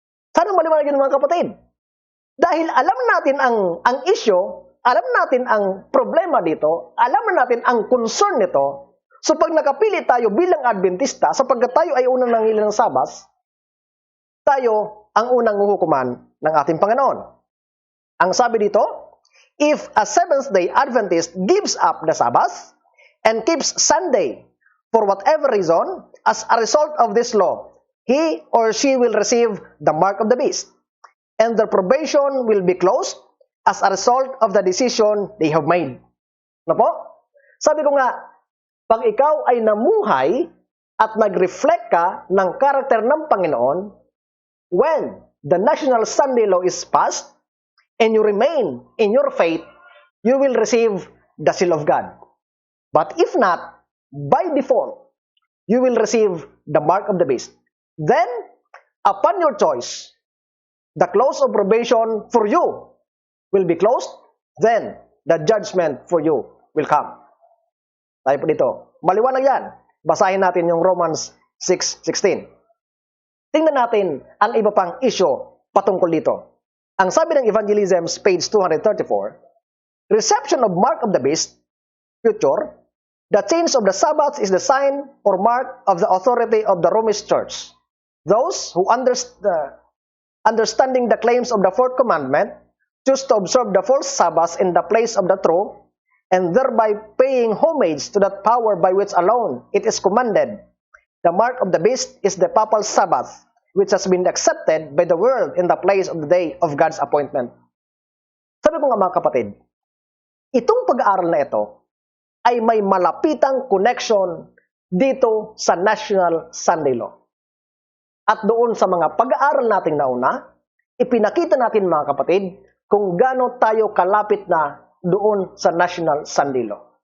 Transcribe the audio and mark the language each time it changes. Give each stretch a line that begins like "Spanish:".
Filipino: Sana maliwanag yun mga kapatid. Dahil alam natin ang issue, alam natin ang problema dito, alam na natin ang concern nito, so pag nakapili tayo bilang Adventista, sapagkat tayo ay unang nangilan ng Sabas, tayo ang unang huhukuman ng ating Panginoon. Ang sabi dito,
English: if a Seventh-day Adventist gives up the Sabbath and keeps Sunday for whatever reason, as a result of this law, he or she will receive the mark of the beast, and their probation will be closed as a result of the decision they have made.
Filipino: Ano po? Sabi ko nga, pag ikaw ay namuhay at nag-reflect ka ng karakter ng Panginoon,
English: when the National Sunday Law is passed, and you remain in your faith, you will receive the seal of God. But if not, by default, you will receive the mark of the beast. Then, upon your choice, the close of probation for you will be closed, then the judgment for you will come.
Filipino: Tayo po dito. Maliwanag yan. Basahin natin yung Romans 6:16. Tingnan natin ang iba pang issue patungkol dito. Ang sabi ng
English: Evangelism, page 234, reception of mark of the beast, future, the change of the Sabbath is the sign or mark of the authority of the Romish Church. Those who understanding the claims of the fourth commandment choose to observe the false Sabbath in the place of the true, and thereby paying homage to that power by which alone it is commanded. The mark of the beast is the papal Sabbath, which has been accepted by the world in the place of the day of God's appointment.
Filipino: Sabi ko nga mga kapatid, itong pag-aaral na ito ay may malapitang connection dito sa National Sunday Law. At doon sa mga pag-aaral nating nauna, ipinakita natin mga kapatid kung gaano tayo kalapit na doon sa National Sunday Law.